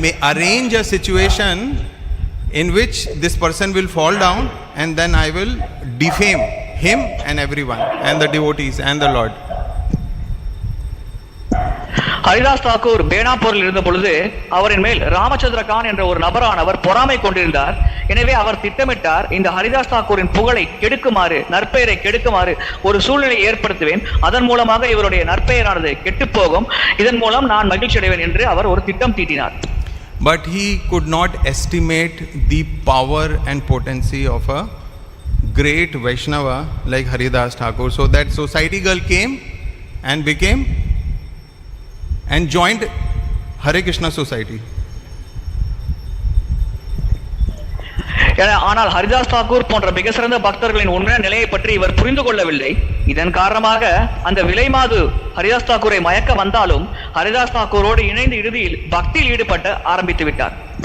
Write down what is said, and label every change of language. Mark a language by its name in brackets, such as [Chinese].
[English] arrange a situation in which this person will fall down, and then I will defame him and everyone and the devotees and the Lord. [Tamil] Haridas Thakur பேனாப்பூரில் இருந்த பொழுது அவரின் மேல் ராமச்சந்திர கான் என்ற ஒரு நபரானவர் பொறாமை கொண்டிருந்தார். எனவே அவர் திட்டமிட்டார், இந்த ஹரிதாஸ் தாக்கூரின் புகழை கெடுக்குமாறு, நற்பெயரை கெடுக்குமாறு ஒரு சூழ்நிலை ஏற்படுத்துவேன். அதன் மூலமாக இவருடைய நற்பெயரானது கெட்டுப் போகும். இதன் மூலம் நான் மகிழ்ச்சி அடைவேன் என்று அவர் ஒரு திட்டம் தீட்டினார். [English] But he could not estimate the power and potency of a great Vaishnava like Haridas Thakur. So that society girl came and became and joined Hare Krishna society. [Tamil] ஆனால் ஹரிதாஸ் தாக்கூர் போன்ற மிக சிறந்த பக்தர்களின் உண்மையான நிலையை பற்றி இவர் புரிந்து கொள்ளவில்லை. இதன் காரணமாக அந்த விலைமாது ஹரிதாஸ் தாக்கூரை மயக்க வந்தாலும் ஹரிதாஸ் தாக்கூரோடு இணைந்து இறுதியில் பக்தியில் ஈடுபட்டு ஆரம்பித்து விட்டார்.